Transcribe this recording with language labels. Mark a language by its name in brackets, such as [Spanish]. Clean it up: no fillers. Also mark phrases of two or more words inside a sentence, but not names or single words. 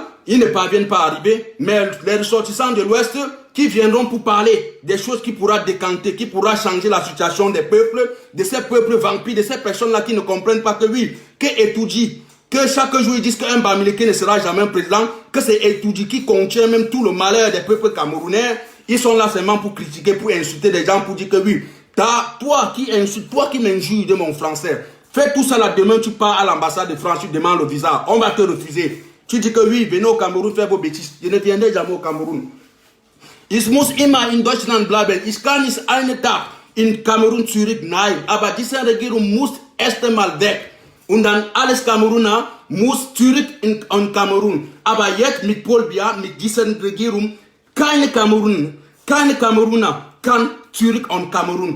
[French] Ils ne parviennent pas à arriver, mais les ressortissants de l'Ouest qui viendront pour parler des choses qui pourra décanter, qui pourra changer la situation des peuples, de ces peuples vampires, de ces personnes-là qui ne comprennent pas que oui, que Etoudji, que chaque jour ils disent qu'un Bamileke ne sera jamais président, que c'est Etoudji qui contient même tout le malheur des peuples camerounais. Ils sont là seulement pour critiquer, pour insulter des gens, pour dire que oui, toi qui insultes, toi qui m'injures de mon français, fais tout ça là, demain tu pars à l'ambassade de France, tu demandes le visa, on va te refuser. Tu dis que oui, venez au Cameroun faire vos bêtises. Je ne viendrai jamais au Cameroun. [German] Ich muss immer in Deutschland bleiben. Ich kann nicht einen Tag in Kamerun Zürich. Nein, aber diese Regierung muss erst einmal weg. Und dann alles Kameruner muss zurück in Kamerun. Aber jetzt mit Paul Biya, mit dieser Regierung, keine Kameruner kann zurück in Kamerun.